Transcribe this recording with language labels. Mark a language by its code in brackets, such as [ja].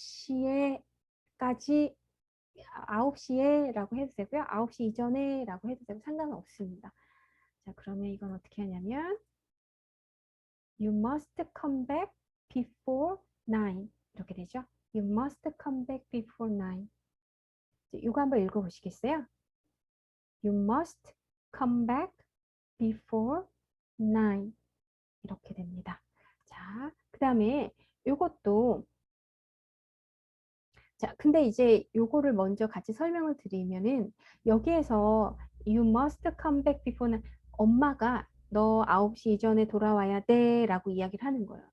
[ko] 9시에까지 9시에 라고 해도 되고요. 9시 이전에 라고 해도 되고 상관은 없습니다. 자, 그러면 이건 어떻게 하냐면 You must come back before 9 이렇게 되죠. [en] You must come back before 9. [ko] 이거 한번 읽어보시겠어요? [en] You must come back before 9 이렇게 됩니다. [ko] 자, 그 다음에 이것도 자, 근데 이제 요거를 먼저 같이 설명을 드리면은 여기에서 you must come back before 는 엄마가 너 9시 이전에 돌아와야 돼 라고 이야기를 하는 거예요.